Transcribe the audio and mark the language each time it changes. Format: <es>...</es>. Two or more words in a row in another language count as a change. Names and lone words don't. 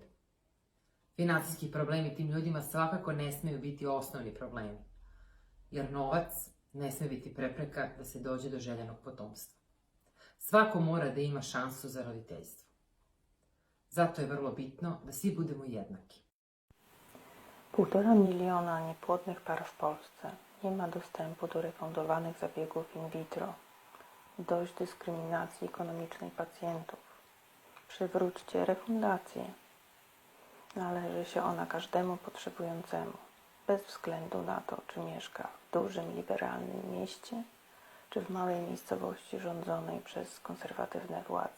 <bs>Financijski problemi tim ljudima svakako ne smiju biti osnovni problemi, jer novac ne smije biti prepreka da se dođe do željenog potomstva. Svako mora da ima šansu za roditeljstvo. Zato je vrlo bitno da svi budemo jednaki.</bs> <pl>1,5 miliona niepłodnych par w Polsce nie ma dostępu do refundowanych zabiegów</pl> <la>in vitro.</la> <pl>Dość dyskryminacji ekonomicznej pacjentów. Przywróćcie refundację. Należy się ona każdemu potrzebującemu, bez względu na to, czy mieszka w dużym, liberalnym mieście, czy w małej miejscowości rządzonej przez konserwatywne władze.</pl>